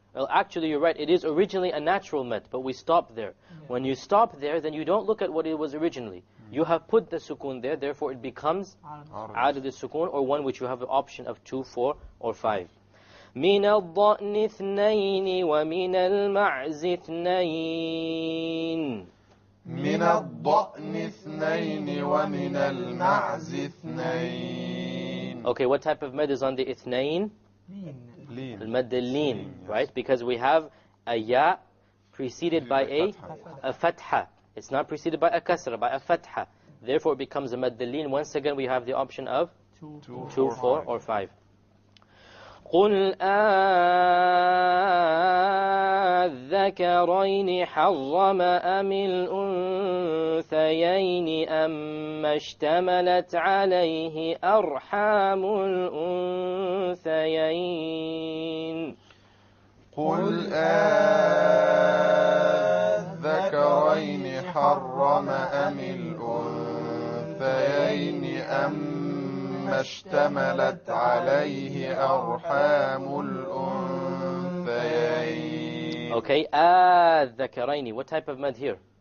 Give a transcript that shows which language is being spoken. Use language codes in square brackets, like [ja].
[en] Well, actually, you're right. It is originally a natural mad, but we stopped there. When you stop there, then you don't look at what it was originally. You have put the sukun there, therefore it becomes aadad al-sukun, or one which you have the option of 2, 4, or 5. [ar] من الضأن اثنين ومن المعز اثنين. من الضأن اثنين ومن المعز اثنين. [en] Okay, what type of mad is on the اثنين? Lean. Al-mad al-lin, right? Because we have a ya preceded by a fatha. It's not preceded by a kasra, by a fatha. Therefore it becomes a mad al-lin. Once again we have the option of 2, 4, or 5. [ar] قُلْ أَذَّكَرَيْنِ حَرَّمَ أَمِ الْأُنثَيَيْنِ أَمَّا اشْتَمَلَتْ عَلَيْهِ أَرْحَامُ الْأُنثَيَيْنِ. قل أذكرين حرم أم الأنثيين أما اشتملت عليه أرحام الأنثيين. [en] Okay, الذكرين. What type of mad here?